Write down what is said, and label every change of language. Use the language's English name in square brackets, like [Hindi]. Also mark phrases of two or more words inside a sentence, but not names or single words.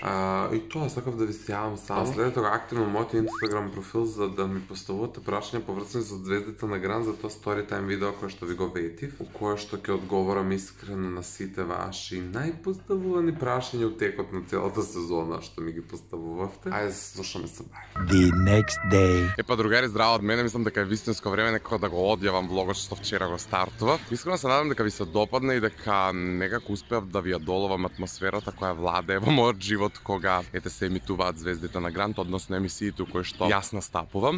[Macedonian] И тоа, сакав да ви сјавам само. Следете го активно мојот Instagram профил за да ми поставувате прашања поврзани со Звездите на Гранд за тоа storytime видео кое што ви го ветив, у кое што ќе одговорам искрено на сите ваши најпоставувани прашања у текот на целата сезона што ми ги поставувавте. Ајде се слушаме се бај. [English] The next day. [Macedonian] Епа, другари, здраво од мене, мислам дека е вистинско време некако да го одјавам влогот што вчера го стартував. Искрено се надам дека ви се допадне и дека некако успеав да ви ја доловам атмосферата која владее во мојот живот кога ете се емитуваат Звездите на Гранд, односно емисиите кои што јас настапувам.